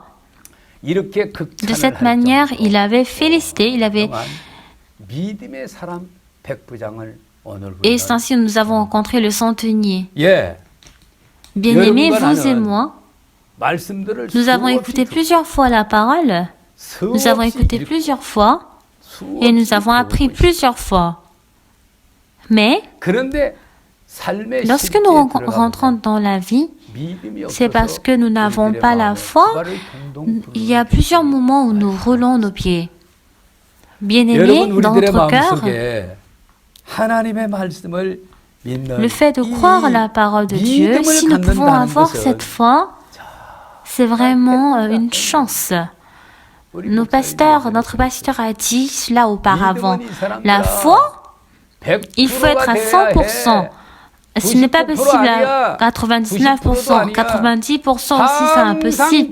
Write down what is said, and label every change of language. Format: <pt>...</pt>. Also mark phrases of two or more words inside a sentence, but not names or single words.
<fr>De cette manière, il avait félicité, et c'est ainsi que nous avons rencontré le centenier. Bien-aimés, vous et moi, nous avons écouté plusieurs fois la parole, nous avons écouté plusieurs fois, et nous avons appris plusieurs fois. Mais</fr> <ko>그런데 삶의</ko> <fr>lorsque</fr> <ko>실제에</ko> <fr>nous</fr> <ko>들어가보면</ko> <fr>rentrons dans la vie,</fr> <ko>믿음이</ko> <fr>c'est parce</fr> <ko>없어서</ko> <fr>que nous n'avons</fr> <ko>우리들의</ko> <fr>pas la</fr> <ko>마음에</ko> <fr>foi.</fr> <ko>발을 동동</ko> <fr>Il y a plusieurs moments où nous roulons nos pieds. Bien-aimés,</fr> <ko>여러분</ko> <fr>dans</fr> <ko>우리들의</ko> <fr>notre cœur,</fr> <ko>마음속에 하나님의 말씀을 믿는</ko> <fr>le fait de croire à la parole de Dieu, si nous pouvons avoir cette foi, c'est vraiment une chance. Notre pasteur a dit cela auparavant. La foi, il faut être à 100%. Ce n'est pas possible à 99%, 90% aussi c'est impossible.</fr>